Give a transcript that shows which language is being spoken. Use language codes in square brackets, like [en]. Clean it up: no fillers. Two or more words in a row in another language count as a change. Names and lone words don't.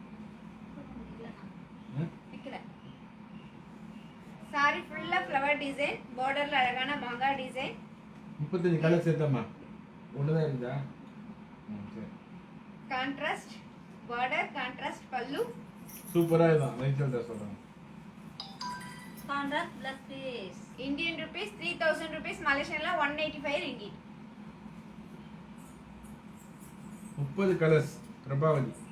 [ta] விக்கல. saree ஃபுல்லா [en] flower design, [ta] பார்டர்ல அழகான மாங்கா டிசைன், 35 கலர்ஸ் எடுத்தம்மா ஒன்று தான் இருக்குதா? சரி, [en] contrast border, contrast pallu, [ta] சூப்பராக இதுதான் ரேச்சல் தான் சொல்கிறேன். [en] contrast blouse piece. Indian rupees 3000 rupees, Malaysian la 185 ringgit. [ta] 30 கலர்ஸ் பிரபாவதி.